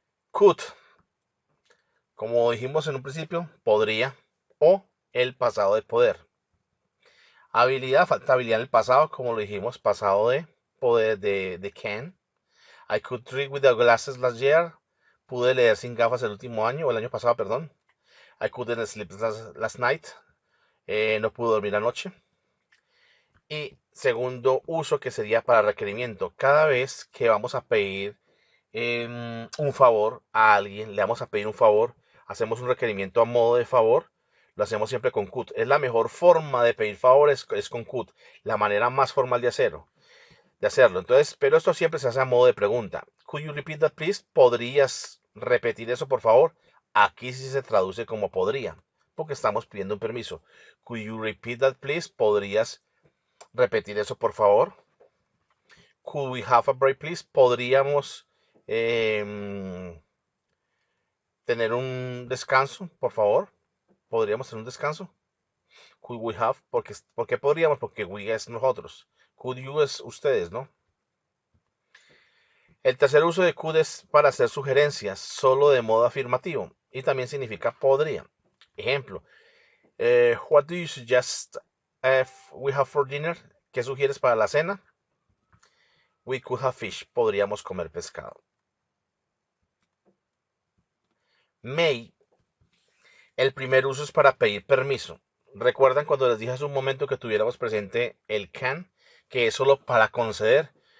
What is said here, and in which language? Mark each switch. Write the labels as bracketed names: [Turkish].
[Spanish] Could, como dijimos en un principio, podría o el pasado de poder. Habilidad, falta habilidad en el pasado, como lo dijimos, pasado de poder de can. [English] I could read without glasses last year. [Spanish] Pude leer sin gafas el último año, o el año pasado, perdón. [English] I couldn't sleep last night. [Spanish] No pude dormir anoche. Y segundo uso que sería para requerimiento. Cada vez que vamos a pedir un favor a alguien, le vamos a pedir un favor, hacemos un requerimiento a modo de favor, lo hacemos siempre con could. Es la mejor forma de pedir favores, es con could, la manera más formal de hacerlo. Entonces, pero esto siempre se hace a modo de pregunta. [English] Could you repeat that, please? [Spanish] ¿Podrías repetir eso, por favor? Aquí sí se traduce como podría, porque estamos pidiendo un permiso. [English] Could you repeat that, please? [Spanish] ¿Podrías repetir eso, por favor? [English] Could we have a break, please? [Spanish] ¿Podríamos tener un descanso, por favor? ¿Podríamos tener un descanso? [English] Could we have? [Spanish] ¿Por qué podríamos? Porque we es nosotros. [English] Could you [Spanish] es ustedes, ¿no? El tercer uso de could es para hacer sugerencias, solo de modo afirmativo, y también significa podría. Ejemplo, [English] what do you suggest we have for dinner? [Spanish] ¿Qué sugieres para la cena? [English] We could have fish. [Spanish] Podríamos comer pescado. May. El primer uso es para pedir permiso. ¿Recuerdan cuando les dije hace un momento que tuviéramos presente el can, que es solo para conceder?